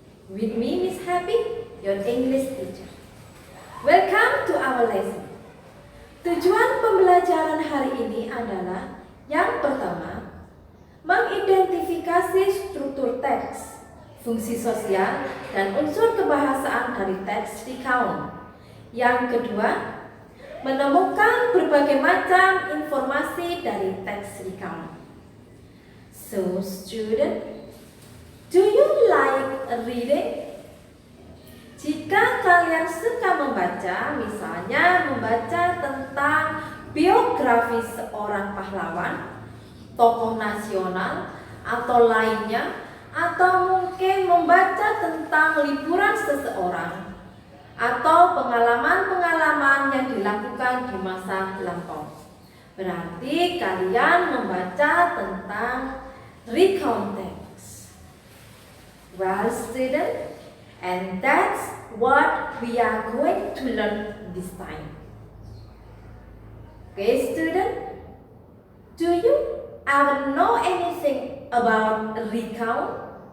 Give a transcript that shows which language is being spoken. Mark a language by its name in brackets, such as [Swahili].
[English] With me, Miss Happy, your English teacher. Welcome to our lesson. [Indonesian] Tujuan pembelajaran hari ini adalah yang pertama, mengidentifikasi struktur teks, fungsi sosial, dan unsur kebahasaan dari teks recount. Yang kedua, menemukan berbagai macam informasi dari teks recount. [English] So, student, do you like reading? [Indonesian] Jika kalian suka membaca, misalnya membaca tentang biografi seorang pahlawan, tokoh nasional, atau lainnya, atau mungkin membaca tentang liburan seseorang, atau pengalaman-pengalaman yang dilakukan di masa lampau, berarti kalian membaca tentang recount text. [English] Well, student, and that's what we are going to learn this time. Okay, student, do you ever know anything about recount?